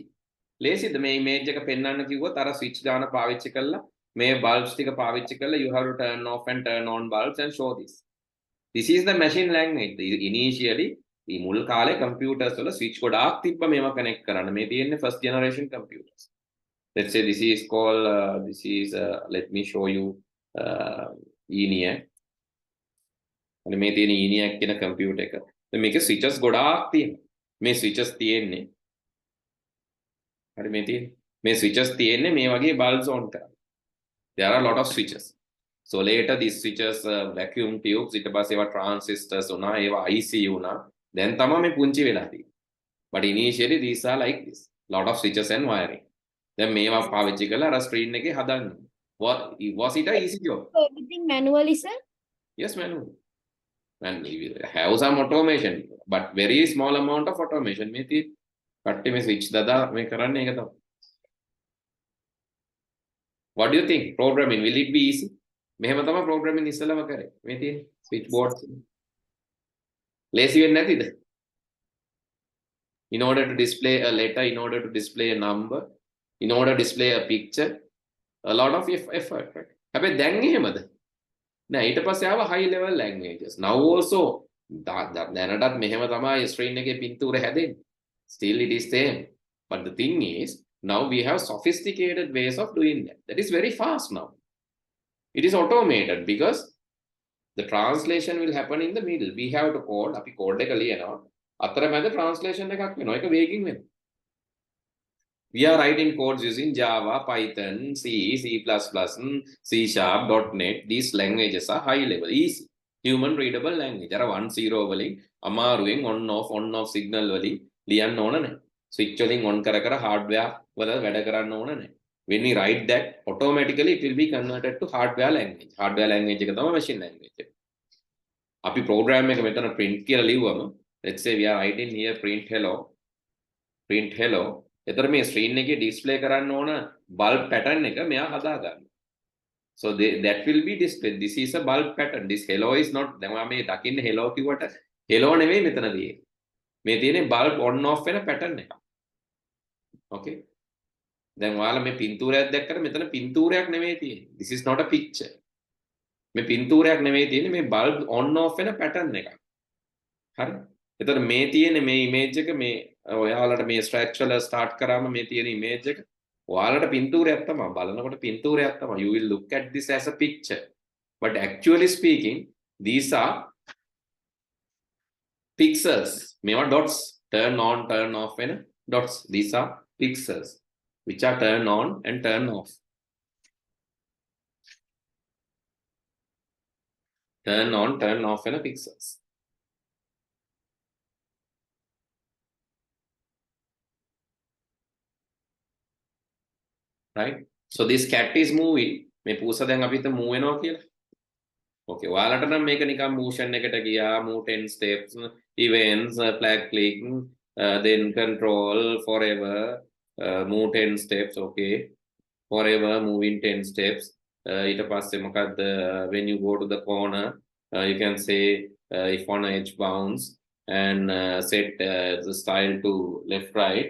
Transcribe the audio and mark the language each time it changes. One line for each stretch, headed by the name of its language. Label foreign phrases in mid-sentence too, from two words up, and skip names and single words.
English: Lazy the image
Sinhala: එක පෙන්වන්න කිව්වොත් අර
English: switch
Sinhala: ගාන පාවිච්චි කරලා මේ
English: bulbs
Sinhala: ටික පාවිච්චි කරලා
English: you have to turn off and turn on bulbs and show this. This is the machine language.
Sinhala: Initially මේ මුල් කාලේ computers වල switch ගොඩාක් තිබ්බ මේවා connect කරන්න. මේ තියෙන්නේ
English: first generation computers. Let's say this is called let me show you ENIAC.
Sinhala: and මේ තියෙන ENIAC කියන computer එක. දැන් මේකේ switches ගොඩාක් තියෙනවා. මේ switches තියෙන්නේ හරි මේ switches තියෙන්නේ මේ වගේ
English: bulbs on
Sinhala: කරලා.
English: There are a lot of switches. So later these switches vacuum tubes
Sinhala: ඊට පස්සේ ඒවා transistors උනා ඒවා IC උනා දැන් තමයි මේ පුංචි වෙලා තියෙන්නේ.
English: But initially these are like this. Lot of switches and wiring. දැන් මේවා පාවිච්චි කරලා අර screen එකේ හදන්න. Was it a easy job? So everything manually, sir? Yes, manual. And we will have some automation, but very small amount of automation.
Sinhala: මේ තියෙන්නේ කට්ටි මේ switch දදා මේ කරන්නේ ඒක තමයි.
English: What do you think? Programming, will it be easy?
Sinhala: මෙහෙම තමයි programming ඉස්සලම කරේ. මේ තියෙන්නේ
English: switch boards.
Sinhala: Lazy වෙන්නේ නැතිද?
English: In order to display a letter, in order to display a number, in order to display a picture, a lot of effort, right?
Sinhala: හැබැයි දැන් එහෙමද? නෑ ඊට පස්සේ ආව
English: high level languages. Now also
Sinhala: දැනටත් මෙහෙම තමයි screen එකේ පින්තූර හැදෙන්නේ.
English: Still it is same. But the thing is, now we have sophisticated ways of doing that. That is very fast now. It is automated because the translation will happen in the middle. We have to code,
Sinhala: අපි code එක ලියනවා. අතරමැද translation එකක් වෙනවා. ඒක වේගින් වෙනවා.
English: We are writing codes using Java, Python, C, C++, C#, .NET. These languages are high level, easy, human readable language. There are
Sinhala: 1-0 වලින් අමාරුවෙන්
English: on off signal
Sinhala: වලින් ලියන්න ඕන නැහැ. Switch වලින් on කර කර hardware වල වැඩ කරන්න ඕන නැහැ.
English: When we write that, automatically it will be converted to hardware language. Hardware language
Sinhala: එක තමයි
English: machine language.
Sinhala: අපි program එක මෙතන print කියලා ලිව්වම,
English: let's say we are writing here print hello.
Sinhala: එතන මේ screen එකේ display කරන්න ඕන
English: bulb pattern
Sinhala: එක මෙයා හදා ගන්න.
English: So that will be displayed. This is a bulb pattern. This hello is not.
Sinhala: දැන් ඔයා මේ දකින්න hello කිව්වට hello නෙවෙයි මෙතන තියෙන්නේ. මේ තියෙන්නේ
English: bulb on off
Sinhala: වෙන pattern එක. Okay. දැන් ඔයාලා මේ පින්තූරයක් දැක්කට මෙතන පින්තූරයක් නෙවෙයි තියෙන්නේ.
English: This is not a picture.
Sinhala: මේ පින්තූරයක් නෙවෙයි තියෙන්නේ මේ
English: bulb on off
Sinhala: වෙන pattern එක. හරි. එතකොට මේ තියෙන්නේ මේ image එක මේ ඔයාලට මේ
English: structure start
Sinhala: කරාම මේ තියෙන image එක ඔයාලට පින්තූරයක් තමයි බලනකොට පින්තූරයක් තමයි.
English: You will look at this as a picture, but actually speaking these are pixels.
Sinhala: මේවා dots,
English: turn on turn off
Sinhala: වෙන dots.
English: These are pixels which are turn on and turn off. Turn on turn off වෙන pixels. Right? So this cat is moving.
Sinhala: මේ පූසා දැන් අපිට move වෙනවා කියලා. Okay, ඔයාලට නම් මේක නිකන් motion එකට ගියා,
English: move 10 steps, events, flag click, then control forever, move 10 steps, okay. Forever moving 10 steps. When you go to the corner, you can say if on edge bounce and set the style to left, right.